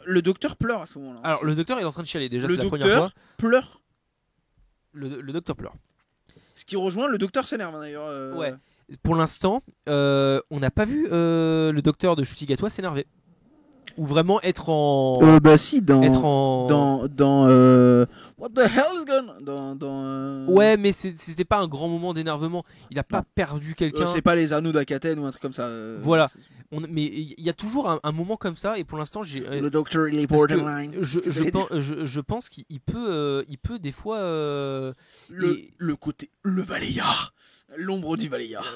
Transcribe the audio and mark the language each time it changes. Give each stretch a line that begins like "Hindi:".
French: Le docteur pleure à ce moment-là. Alors, le docteur est en train de chialer déjà, c'est la première fois. Pleure. Le docteur pleure. Ce qui rejoint, le docteur s'énerve d'ailleurs. Ouais. Pour l'instant, on n'a pas vu le docteur de Chutigatois s'énerver. Ou vraiment être en. Bah si, dans.
English: What the hell is going on
French: Ouais, mais c'était pas un grand moment d'énervement. Il a pas perdu quelqu'un. C'est pas les anneaux d'Akaten ou un truc comme ça. Voilà. Mais il y a toujours un moment comme ça, et pour l'instant, j'ai. Le docteur, il est borderline. Je pense qu'il peut des fois. Le côté. Le balayard. L'ombre du balayard.